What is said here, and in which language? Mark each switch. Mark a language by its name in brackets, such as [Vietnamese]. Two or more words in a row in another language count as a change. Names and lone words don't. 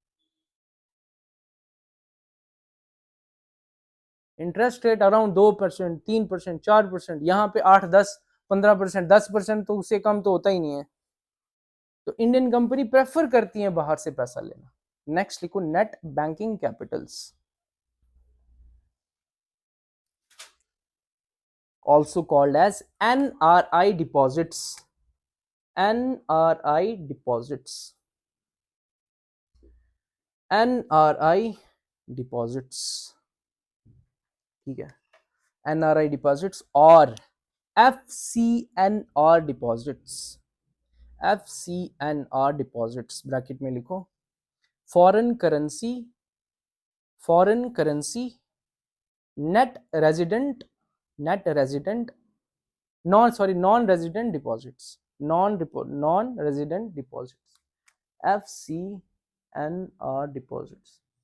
[English] interest rate around [Hindi] 2%, 3%, 4%, यहाँ पे 8, 10, 15%, 10% तो उससे कम तो होता ही नहीं है। तो [English] Indian company [Hindi] प्रेफर करती है बाहर से पैसा लेना। नेक्स्ट लिखो, [English] net banking capitals, also called as NRI deposits, NRI deposits, NRI deposits, [Hindi] ठीक है, [English] NRI deposits और FCNR deposits, FCNR deposits bracket [Hindi] में लिखो, [English] foreign currency, foreign currency net resident, net resident, non resident deposits, non resident deposits, FCNR deposits.